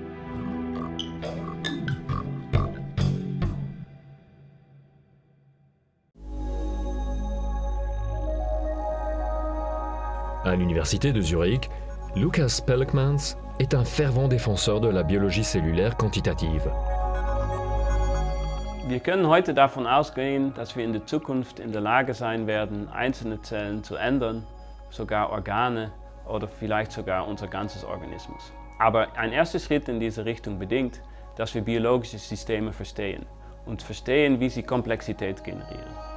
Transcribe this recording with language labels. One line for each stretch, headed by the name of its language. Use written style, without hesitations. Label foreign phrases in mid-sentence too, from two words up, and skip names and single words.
French: À l'université de Zurich, Lukas Pelkmans est un fervent défenseur de la biologie cellulaire quantitative.
German: Wir können heute davon ausgehen, dass wir in der Zukunft in der Lage sein werden, einzelne Zellen zu ändern, sogar Organe oder vielleicht sogar unser ganzes Organismus. Aber ein erster Schritt in diese Richtung bedingt, dass wir biologische Systeme verstehen und verstehen, wie sie Komplexität generieren.